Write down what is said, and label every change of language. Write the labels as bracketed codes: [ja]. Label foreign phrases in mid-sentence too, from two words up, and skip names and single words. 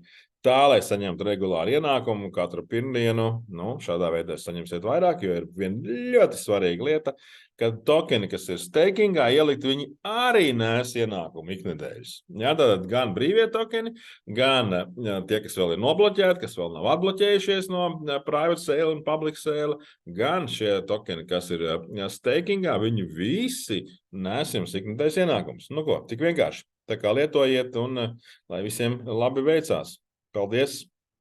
[lv] Tā, lai saņemtu regulāru ienākumu katru pirmdienu, šādā veidā saņemsiet vairāk, jo ir viena ļoti svarīga lieta, ka tokeni, kas ir stakingā, ielikt, viņi arī nes ienākumu iknedēļas. Jā, tātad gan brīvie tokeni, gan tie, kas vēl ir nobloķēti, kas vēl nav atbloķējušies no [en] private sale [lv] un [en] public sale, [lv] gan šie tokeni, kas ir stakingā, viņi visi nes jums iknedēļas ienākumus. Ko, tik vienkārši. Tā kā lietojiet un lai visiem labi veicās. Paldies!